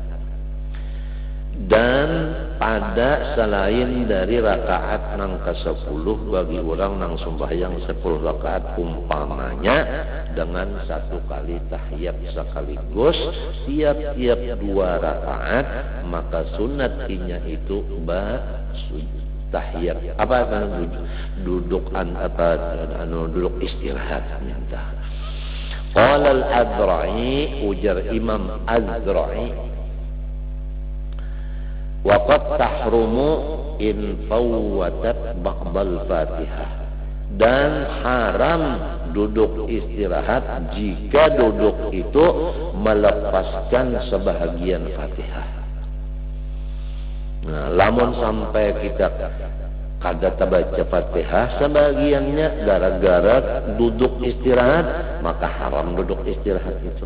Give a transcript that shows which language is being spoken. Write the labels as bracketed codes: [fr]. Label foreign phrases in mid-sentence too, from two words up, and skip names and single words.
[bjn] Dan pada selain dari rakaat nang ke-10 bagi orang nang sembahyang 10 rakaat umpamanya dengan satu kali tahiyat sekaligus tiap-tiap 2 rakaat, maka sunatnya itu tahiyat apa duduk duduk istirahat minta. [ar] قال الأذرعي, [bjn] ujar Imam Azra'i, [ar] وقد تحرم إن فوتت بعد الفاتحة, [bjn] dan haram duduk istirahat jika duduk itu melepaskan sebahagian Fatihah. Nah, lamun sampai kita kada baca Fatihah sebagiannya gara-gara duduk istirahat, maka haram duduk istirahat itu.